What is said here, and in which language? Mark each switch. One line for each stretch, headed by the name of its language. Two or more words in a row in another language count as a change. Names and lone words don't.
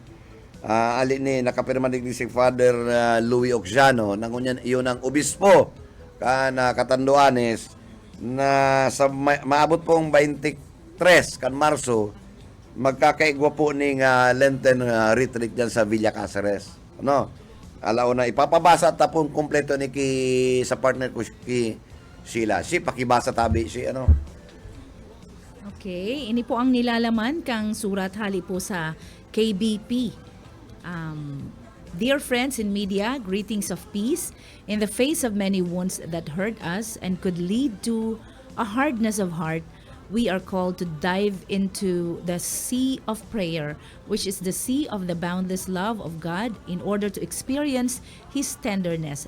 Bikol: Ali ni nakapirma ni si Father Louis Oxiano nang iyon ang obispo na Catanduanes na sa maabot pong 23 kan Marso magkakaigwa po ning
English: Lenten retreat
Bikol: diyan sa Villa Caceres. Alaw na ipapabasa tapon kompleto ni sa partner ko ki Sheila. Si pakibasa tabi si Okay, ini po ang nilalaman kang surat hali po sa KBP.
English: Dear friends in media, greetings of peace. In the face of many wounds that hurt us and could lead to a hardness of heart, we are called to dive into the sea of prayer, which is the sea of the boundless love of God, in order to experience His tenderness.